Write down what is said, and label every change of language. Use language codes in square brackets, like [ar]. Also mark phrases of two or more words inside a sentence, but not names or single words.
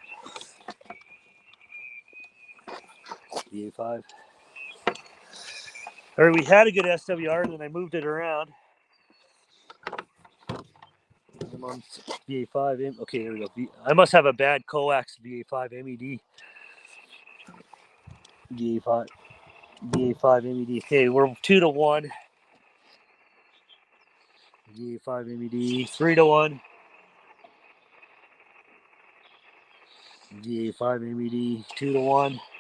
[en] VA5. All right, we had a good SWR, and then I moved it around. I'm on VA5. Okay, here we go. I must have a bad coax. VA5 MED. VA5. VA5 MED. Okay, we're 2-1. VA5 MED. 3-1. VA5 MED. 2-1.